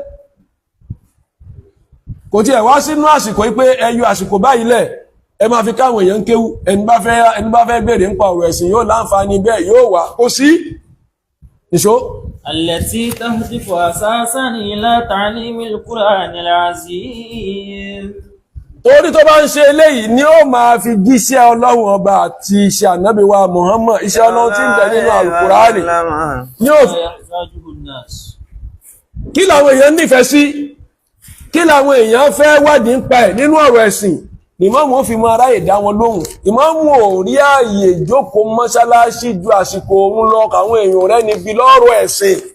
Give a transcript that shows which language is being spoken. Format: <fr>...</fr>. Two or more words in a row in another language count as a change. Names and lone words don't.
<yo>kò tí ẹ̀ wá sínú àsìkò pé ẹyọ àsìkò báyìí lẹ̀ ẹ máa fi káwọn èèyàn kéwú ẹni bá fẹ́ bèèrè ń pa ọ̀rọ̀ ẹ̀sìn yóò láǹfààní bẹ́ẹ̀ yóò wà kó sí ìṣó.</yo> <ar>التي تهدف أساسا إلى تعليم القرآن العزيز.</ar> <yo>Torí tó bá ń ṣe eléyìí ni ó máa fi jíṣẹ́ Ọlọ́run ọba àti iṣẹ́ Ànábì wa Muhammad iṣẹ́ Ọlọ́run tí ń bẹ nínú Al-Qur'ani ni ó kí làwọn èèyàn nífẹ̀ẹ́ sí kí làwọn èèyàn fẹ́ wádìí ń pa ẹ̀ nínú ọ̀rọ̀ ẹ̀sìn ìmáàmù ó fi mọ aráyè dá wọn lóhùn ìmáàmù ò rí ààyè jókòó mọ́ṣáláṣí ju àsìkò òun lọ káwọn èèyàn rẹ̀ níbi lọ́rọ̀ ẹ̀sìn</yo>